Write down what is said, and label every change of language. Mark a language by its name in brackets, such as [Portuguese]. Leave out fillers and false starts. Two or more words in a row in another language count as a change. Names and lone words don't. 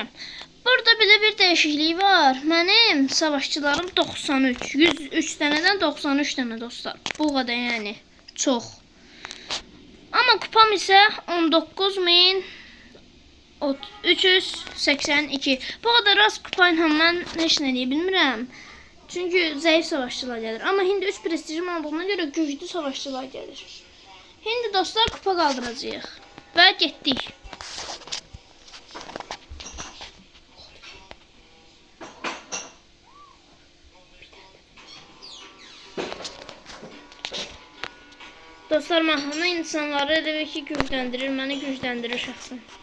[Azerbaijani] Burada bir dəyişiklik var. Mənim savaşçılarım 93, 103 dənədən 93 dənə dostlar. Bu qədər yəni, çox. Amma kupam isə 19.382. Bu qədər az kupayla mən heç nə deyə bilmirəm. [Turkish] Çünkü zayıf savaşçılar gelir. Ama hindi 3 prestijim olduğuna göre güçlü savaşçılar gelir. Şimdi dostlar kupa kaldıracağıq. [Azerbaijani] Ve getdik. Dostlar, mahnı insanları elə ki gücləndirir. Məni gücləndirir şəxsən.